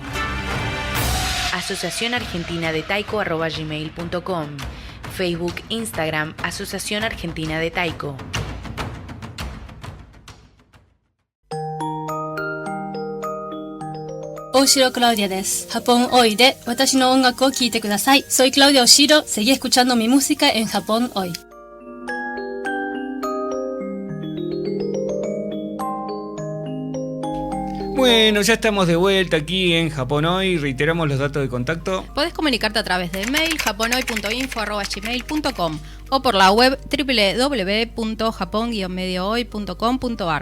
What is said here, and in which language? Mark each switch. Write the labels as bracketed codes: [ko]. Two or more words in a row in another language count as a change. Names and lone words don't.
[es] Asociación Argentina de Taiko @gmail.com. Facebook, Instagram, Asociación Argentina de Taiko. [ja] Oshiro Claudia des. Japón Hoy de 私の音楽を聞いてください. [es] Soy Claudia Oshiro, seguí escuchando mi música en Japón Hoy. Bueno, ya estamos de vuelta aquí en Japón Hoy. Reiteramos los datos de contacto. Podés comunicarte a través del mail japonhoy.info@gmail.com o por la web www.japon-mediohoy.com.ar.